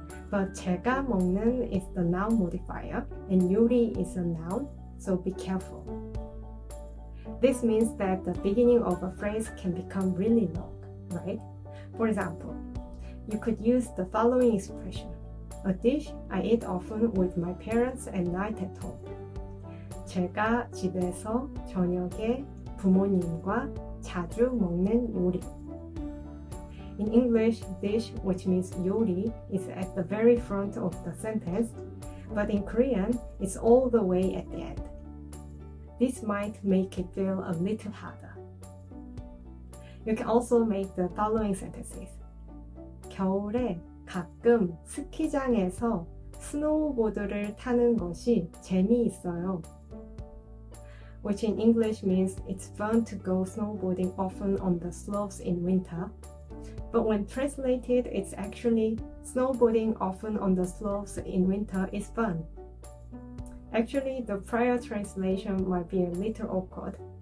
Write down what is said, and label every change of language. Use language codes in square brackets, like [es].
[en] But [ko] 제가 먹는 [en] is the noun modifier and 요리 is a noun, so be careful. This means that the beginning of a phrase can become really long, right? For example, you could use the following expression. A dish I eat often with my parents at night at home. [ko] 제가 집에서 저녁에 부모님과 자주 먹는 요리. [en] In English, dish, which means 요리, is at the very front of the sentence, but in Korean, it's all the way at the end. This might make it feel a little harder. You can also make the following sentences. [ko] 겨울에 가끔 스키장에서 스노우보드를 타는 것이 재미있어요. [en] Which in English means it's fun to go snowboarding often on the slopes in winter. But when translated, it's actually snowboarding often on the slopes in winter is fun. Actually, the prior translation might be a little awkward.